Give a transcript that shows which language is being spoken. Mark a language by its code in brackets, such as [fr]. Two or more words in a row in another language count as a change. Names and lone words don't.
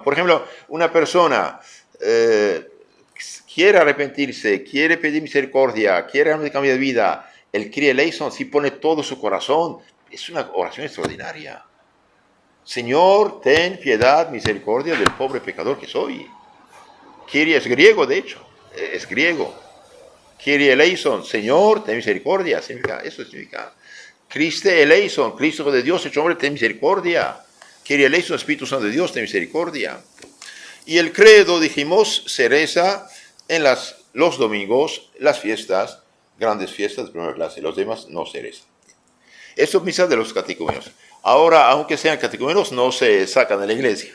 [es] Por ejemplo, una persona quiere arrepentirse, quiere pedir misericordia, quiere realmente cambiar de vida, el [el] Κύριε ἐλέησον, [es] si pone todo su corazón, es una oración extraordinaria. Señor, ten piedad, misericordia del pobre pecador que soy. Kyrie es griego, de hecho, es griego. [el] Κύριε ἐλέησον, [es] Señor, ten misericordia, eso significa. [el] Χριστὲ ἐλέησον, [es] Cristo de Dios, hecho hombre, ten misericordia. [el] Κύριε ἐλέησον, [es] Espíritu Santo de Dios, ten misericordia. Y el credo, dijimos, se reza en los domingos, las fiestas, grandes fiestas de primera clase, los demás no se rezan. Esto es misa de los catecúmenos. Ahora, aunque sean catecúmenos, no se sacan de la iglesia.